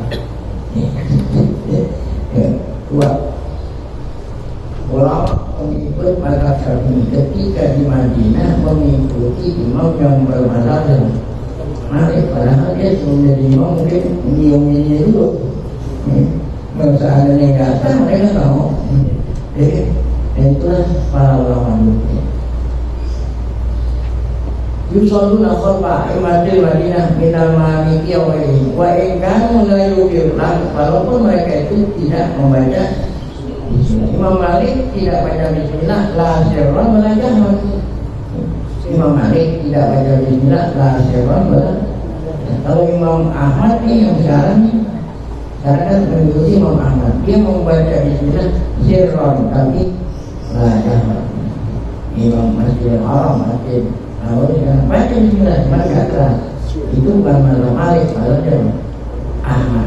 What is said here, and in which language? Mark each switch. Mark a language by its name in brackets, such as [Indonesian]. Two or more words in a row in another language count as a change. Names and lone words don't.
[Indonesian] Dua, ulama pengikut mazhab Syafi'i ketika di Madinah mengikuti imam yang bermazhab Malik, padahal dia menjadi imam mungkin nyium-nyium dulu. Kalau seandainya nggak sah mereka tahu. Itulah para ulama dulu. [Arabic] يصلون خلف أئمة المدينة من المالكي وإن كانوا لا يكرلان, [Indonesian] walaupun mereka itu tidak membaca bismillah. Imam Malik tidak baca bismillah [Arabic] لا سرا ولا جهرا. [Indonesian] Imam Malik tidak baca bismillah [Arabic] لا سرا ولا. [Indonesian] Kalau Imam Ahmad nih yang sekarang nih, karena kan mengikuti Imam Ahmad, dia membaca bismillah sirran tapi [Arabic] لا جهرا. [Indonesian] Imam Masjidil Haram Masjid baca bismillah, cuma gak keras. Itu bukan mazhab Malik, mazhabnya Ahmad.